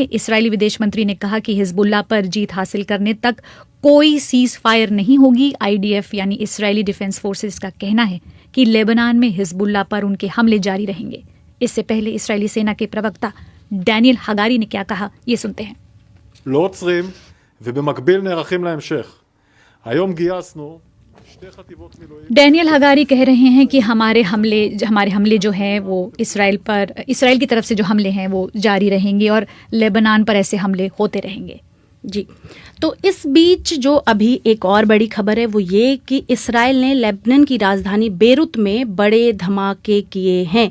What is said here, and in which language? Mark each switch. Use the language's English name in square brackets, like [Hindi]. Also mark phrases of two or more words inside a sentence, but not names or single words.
[Hindi] इसराइली विदेश मंत्री ने कहा कि हिजबुल्लाह पर जीत हासिल करने तक कोई [English] cease fire [Hindi] नहीं होगी। IDF यानी इसराइली डिफेंस फोर्सेस का कहना है कि लेबनान में हिजबुल्लाह पर उनके हमले जारी रहेंगे। इससे पहले इसराइली सेना के प्रवक्ता डैनियल हगारी ने क्या कहा, ये सुनते हैं। [Hebrew] לא עוצרים ובמקביל נערכים להמשך. היום גייסנו שתי חטיבות מילואים. [Hindi] डैनियल हगारी कह रहे हैं कि हमारे हमले जो हैं वो इसराइल की तरफ से जो हमले हैं वो जारी रहेंगे और लेबनान पर ऐसे हमले होते रहेंगे। जी, तो इस बीच जो अभी एक और बड़ी खबर है वो ये कि इसराइल ने लेबनान की राजधानी बेरूत में बड़े धमाके किए हैं।